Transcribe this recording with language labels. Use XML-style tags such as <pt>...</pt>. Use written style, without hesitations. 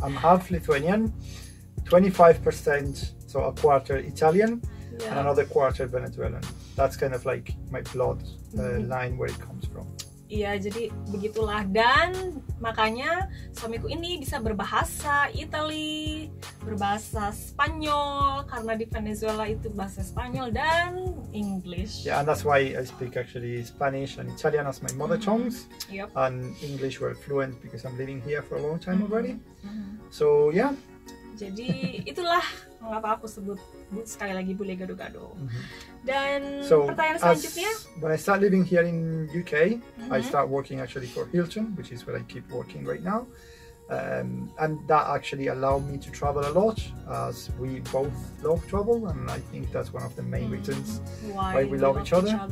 <en>I'm half Lithuanian, 25%, so a quarter Italian, and another quarter Venezuelan. That's kind of like my blood line where it comes from.</en> <id>Iya, jadi begitulah, dan makanya suamiku ini bisa berbahasa Itali, berbahasa Spanyol, karena di Venezuela itu bahasa Spanyol dan English.</id> <en>Yeah, and that's why I speak actually Spanish and Italian as my mother tongues, and English were fluent because I'm living here for a long time already. So yeah.</en> <id>Jadi itulah mengapa aku sebut sekali lagi bule gado-gado. Dan</id> <en>so,</en> <id>pertanyaan selanjutnya,</id> <en>when I start living here in UK, I start working actually for Hilton, which is where I keep working right now, and that actually allowed me to travel a lot, as we both love travel, and I think that's one of the main reasons why we love each other.</en>